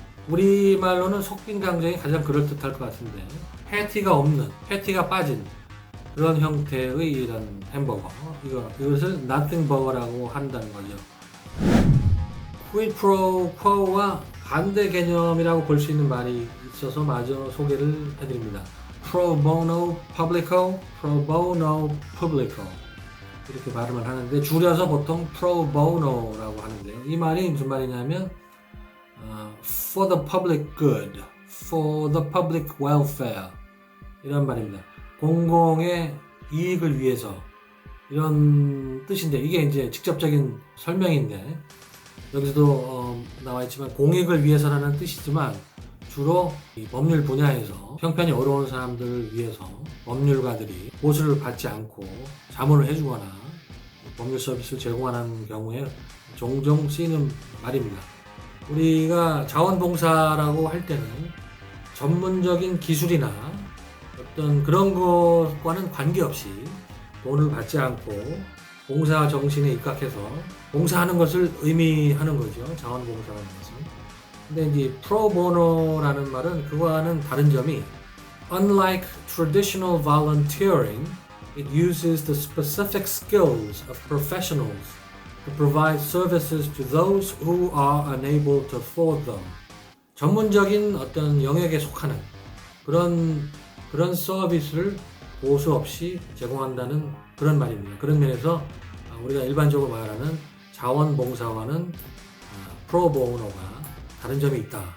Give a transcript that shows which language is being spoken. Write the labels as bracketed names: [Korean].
[Korean] 우리말로는 속빈 강정이 가장 그럴듯할 것 같은데 패티가 없는, 패티가 빠진 그런 형태의 이런 햄버거 이것을 nothing burger라고 한다는 거죠. quid pro quo와 반대 개념이라고 볼 수 있는 말이 있어서 마저 소개를 해드립니다. pro bono publico, pro bono publico 이렇게 발음을 하는데 줄여서 보통 pro bono라고 하는데요. 이 말이 무슨 말이냐면 [English] for the public good, for the public welfare [Korean] 이런 말입니다. 공공의 이익을 위해서 이런 뜻인데 이게 이제 직접적인 설명인데 여기서도 나와 있지만 공익을 위해서라는 뜻이지만 주로 이 법률 분야에서 형편이 어려운 사람들을 위해서 법률가들이 보수를 받지 않고 자문을 해주거나 법률 서비스를 제공하는 경우에 종종 쓰이는 말입니다. 우리가 자원봉사라고 할 때는 전문적인 기술이나 어떤 그런 것과는 관계없이 돈을 받지 않고 봉사 정신에 입각해서 봉사하는 것을 의미하는 거죠. 자원봉사라는 것은. 근데 이제 프로보노라는 말은 그와는 다른 점이 [English] unlike traditional volunteering, it uses the specific skills of professionals to provide services to those who are unable to afford them. [Korean] 전문적인 어떤 영역에 속하는 그런 서비스를 보수 없이 제공한다는 그런 말입니다. 그런 면에서 우리가 일반적으로 말하는 자원봉사와는 프로보노가 다른 점이 있다.